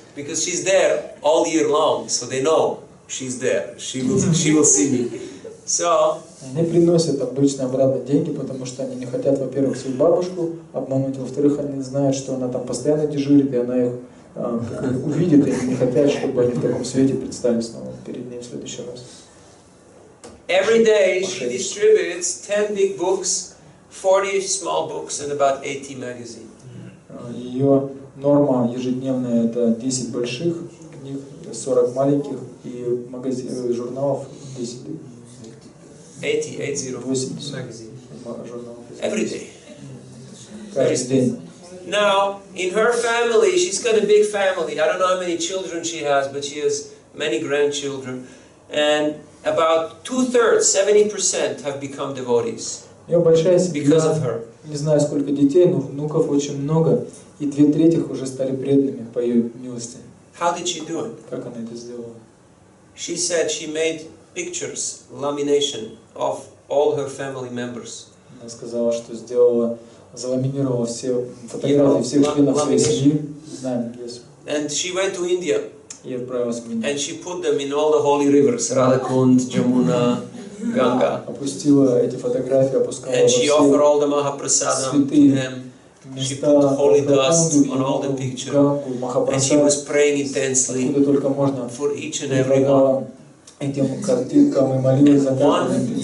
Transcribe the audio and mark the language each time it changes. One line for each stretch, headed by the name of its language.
English: Because she's there all year long, so they know she's there. She will see me. So,
Russian: они приносят обычно обратно деньги, потому что они не хотят, во-первых, свою бабушку обмануть, во-вторых, они знают, что она там постоянно дежурит, и она их увидит, и они не хотят, чтобы они в таком свете предстали снова перед ней в следующий раз.
English: Every day she distributes 10 big books, 40 small books, and about 80 magazines.
Russian: Ее норма ежедневная это 10 больших книг, 40 маленьких и журналов 10.
English: 80 magazine. Every day.
Russian: Каждый день.
English: Now, in her family, she's got a big family. I don't know how many children she has, but she has many grandchildren. And about 2/3, 70% have become devotees.
Russian: Ее большая семья,
English: because of her.
Russian: Не знаю сколько детей, но внуков очень много, и 2/3 уже стали преданными по ее милости.
English: How did she do it?
Russian: Как она это сделала?
English: She said she made pictures, lamination of all her family members.
Russian: Она сказала, что заламинировала все фотографии всех членов своей семьи. Знаем, yes.
English: And she went to India.
Russian: И отправилась в Индию.
English: And she put them in all the holy rivers, Radhakund, Jamuna, Ganga.
Russian: Опустила эти фотографии, опускала
English: And she offered all the Mahaprasadam to them. She put holy dust on all the pictures, and she was praying intensely for each and every one.
Russian: Этим картинкам и молилась за каждого